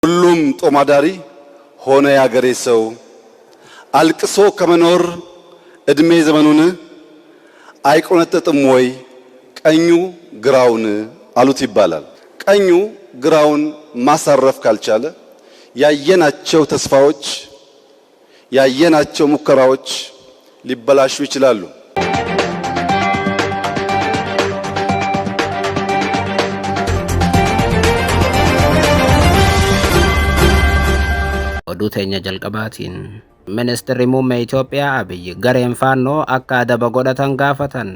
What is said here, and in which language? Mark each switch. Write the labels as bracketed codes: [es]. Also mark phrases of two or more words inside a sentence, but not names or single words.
[am] ሁሉም ጦማዳሪ ሆነ ያገሬ ሰው አልቅሶ ከመኖር እድሜ ዘመኑን አይቆነጠጥም ወይ ቀኙ ግራውን አሉት ይባላል። ቀኙ ግራውን ማሳረፍ ካልቻለ ያየናቸው ተስፋዎች ያየናቸው ሙከራዎች ሊበላሹ ይችላሉ። [om] Oduuteenya jalqabaatiin ministeerri muummee Itoophiyaa Abiyyi gareen faannoo akka adaba godhatan gaafatan.